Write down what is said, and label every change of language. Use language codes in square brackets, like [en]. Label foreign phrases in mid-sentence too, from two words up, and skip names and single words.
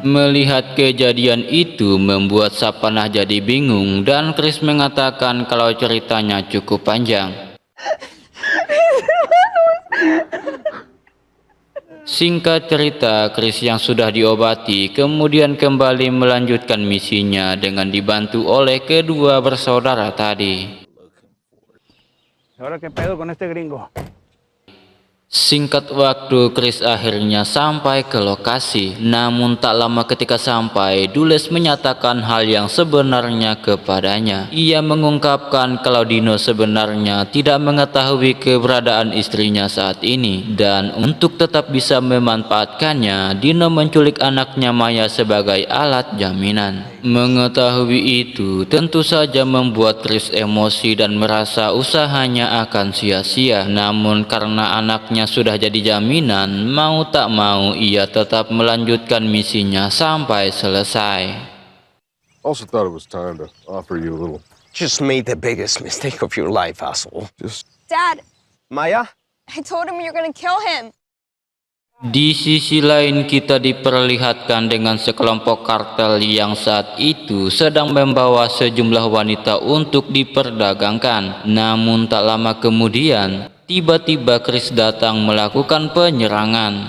[id] Melihat kejadian itu membuat Sapana jadi bingung dan Chris mengatakan kalau ceritanya cukup panjang. Singkat cerita, Chris yang sudah diobati kemudian kembali melanjutkan misinya dengan dibantu oleh kedua bersaudara tadi. [es] ¿Ahora qué pedo con este gringo? [id] Singkat waktu, Chris akhirnya sampai ke lokasi. Namun tak lama ketika sampai, Dulles menyatakan hal yang sebenarnya kepadanya. Ia mengungkapkan kalau Dino sebenarnya tidak mengetahui keberadaan istrinya saat ini. Dan untuk tetap bisa memanfaatkannya, Dino menculik anaknya Maya sebagai alat jaminan. Mengetahui itu tentu saja membuat Chris emosi dan merasa usahanya akan sia-sia. Namun karena anaknya sudah jadi jaminan, mau tak mau ia tetap melanjutkan misinya sampai selesai. [en] Also thought it was time to offer you a little. Just made the biggest mistake of your life, asshole. Dad, Maya? I told him you're gonna kill him. [id] Di sisi lain kita diperlihatkan dengan sekelompok kartel yang saat itu sedang membawa sejumlah wanita untuk diperdagangkan. Namun tak lama kemudian, tiba-tiba Chris datang melakukan penyerangan.